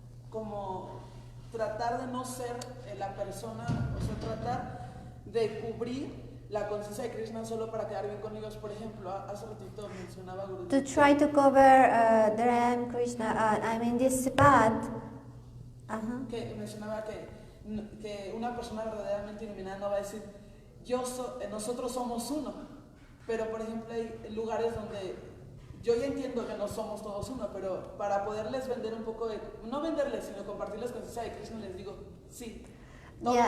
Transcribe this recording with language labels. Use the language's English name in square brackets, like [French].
[Spanish] Como tratar de no ser la persona, o sea, tratar de cubrir la conciencia de Krishna solo para quedar bien con ellos. Por ejemplo, hace ratito mencionaba Guruji [English] To try to cover that I am Krishna, I'm in this path. [Spanish] que mencionaba que una persona verdaderamente iluminada no va a decir nosotros somos uno, pero por ejemplo hay lugares donde yo ya entiendo que no somos todos uno, pero para poderles vender un poco de, no venderles, sino compartirles conciencia de Krishna, les digo, sí, todos